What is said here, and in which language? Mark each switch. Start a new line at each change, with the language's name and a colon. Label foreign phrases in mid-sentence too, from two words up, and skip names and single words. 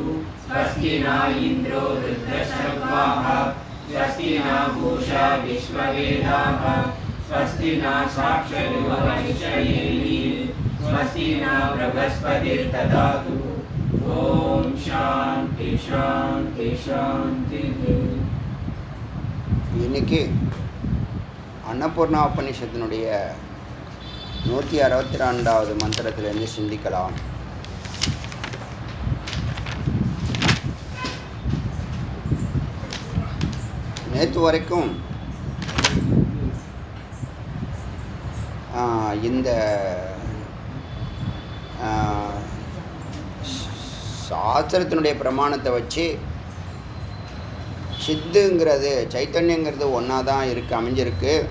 Sanskrit: स्वस्ति न इन्द्रो वृद्धश्रवाः स्वस्ति न पूषा विश्ववेदाः स्वस्ति न साक्षरवैश्ययेभिः स्वस्ति न बृहस्पतिर्दधातु। ओम शांति शांति शांति।
Tamil: இன்னைக்கு அன்னபூர்ணா உபநிஷத்தினுடைய 162வது மந்திரத்திலிருந்து சிந்திக்கலாம். நேற்று வரைக்கும் இந்த சாஸ்திரத்தினுடைய பிரமாணத்தை வச்சு சித்துங்கிறது சைத்தன்யங்கிறது ஒன்றா தான் அமைஞ்சிருக்கு.